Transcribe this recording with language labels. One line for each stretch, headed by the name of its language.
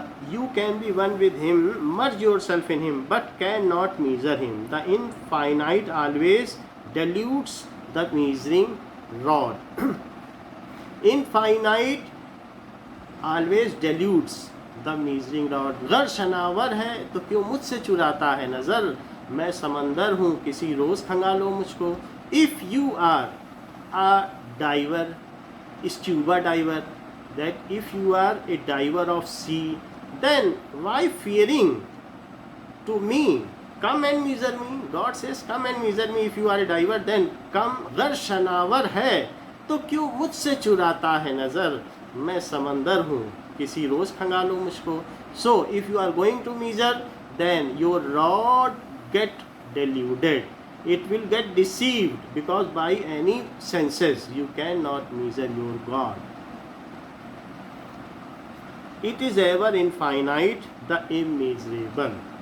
English: You can be one with Him, merge yourself in Him, but cannot measure Him. The infinite always dilutes the measuring rod. Infinite always dilutes the measuring rod.
Hindi: गर शनावर है तो क्यों मुझसे चुराता है नज़र, मैं समंदर हूँ किसी रोज़ खंगालो मुझको.
English: If you are a diver, scuba diver, that if you are a diver of sea, then why fearing to me? Come and measure me. God says, come and measure me. If you are a diver, then come.
Hindi: गर शनावर है तो क्यों मुझसे चुराता है नज़र, मैं समंदर हूँ किसी रोज़ खंगालो मुझको.
English: So if you are going to measure, then your rod get deluded. It will get deceived, because by any senses you cannot measure your God. It is ever infinite, the immeasurable.